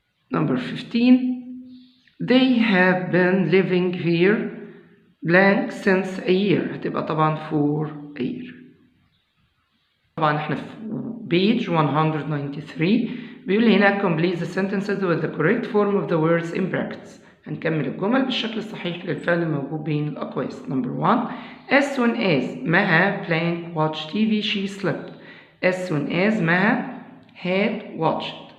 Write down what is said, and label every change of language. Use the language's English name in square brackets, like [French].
[English] Number 15, they have been living here blank since a year. [Arabic] هتبقى طبعا [English] for a year. [Arabic] طبعا احنا في [English] page 193 [Arabic] بيقول لي هنا [English] complete the sentences with the correct form of the words in brackets. [Arabic] هنكمل الجمل بالشكل الصحيح للفعل الموجود بين الأقواس. [English] Number 1, as soon as Maha blank watched TV she slept. As soon as Maha had watched.